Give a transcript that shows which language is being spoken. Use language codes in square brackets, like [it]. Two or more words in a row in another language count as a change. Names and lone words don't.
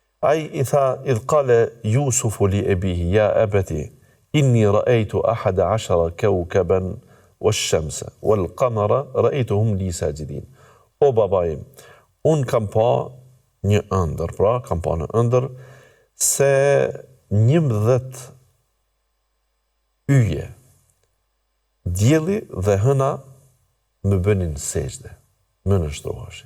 [sq] Ai I tha, [ar] إذ قال يوسف لأبيه يا أبت إني رأيت أحد عشر كوكبا والشمس والقمر رأيتهم لي ساجدين. [sq] O baba im, unë kam pa një ëndër, pra kam pa në ëndër se 11 yje, dielli dhe hëna më bënin sejdë, më nështroheshin.